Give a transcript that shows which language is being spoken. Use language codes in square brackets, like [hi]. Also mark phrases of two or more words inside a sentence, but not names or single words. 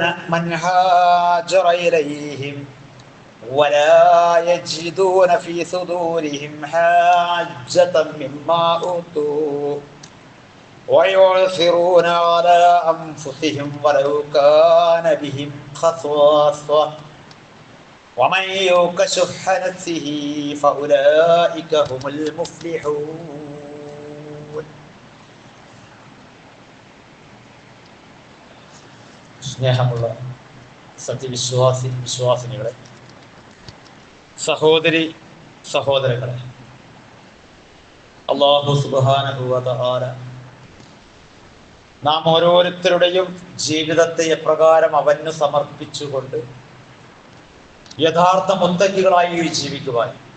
[ar] من هاجر إليهم ولا يجدون في صدورهم حاجة مما أوتوا ويؤثرون على أنفسهم ولو كان بهم خصاصة ومن يوق شح نفسه فأولئك هم المفلحون. [ml] സ്നേഹമുള്ള വിശ്വാസിനികളെ, സഹോദരി സഹോദരങ്ങളെ, [ar] الله سبحانه وتعالى [ml] നാം ഓരോരുത്തരുടെയും ജീവിതത്തെ എപ്രകാരം അവന് സമർപ്പിച്ചുകൊണ്ട് യഥാർത്ഥ മുത്തക്കികളായി ജീവിക്കുവാൻ,